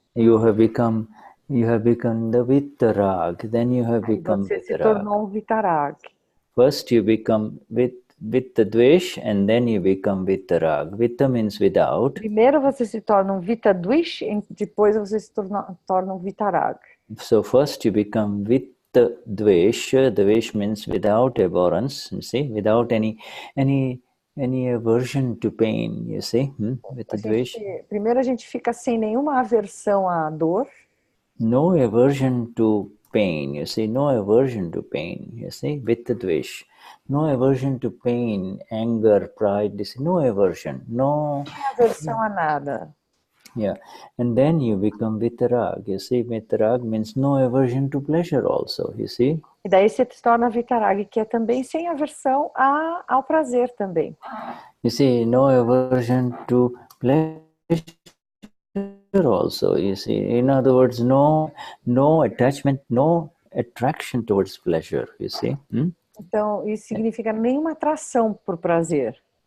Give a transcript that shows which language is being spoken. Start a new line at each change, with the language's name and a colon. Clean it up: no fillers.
English: You have become the Vittarag. Then you have become
Portuguese: você se tornou um Vittarag.
English: First you become Vitta Dvesh, and then you become Vittarag. Vitta means without.
Portuguese: Primeiro você se torna um Vitta Dvesh, e depois você se torna um Vittarag.
English: So first you become Vitta Dvesh. Dvesh means without abhorrence. You see, without any aversion to pain. You see, Vitta Dvesh.
Portuguese: Primeiro a gente fica sem nenhuma aversão à dor.
English: No aversion to pain, you see, no aversion to pain, you see, Vitta Dvesh. No aversion to pain, anger, pride, this, no aversion, no
Portuguese: aversão a nada.
English: Yeah, and then you become Vittarag, you see, Vittarag means no aversion to pleasure also, you see.
Portuguese: E daí você se torna Vittarag, que é também sem aversão ao prazer também.
English: You see, no aversion to pleasure also, you see, in other words, no attachment, no attraction towards pleasure, you see.
Portuguese: Então, isso significa nenhuma atração por prazer.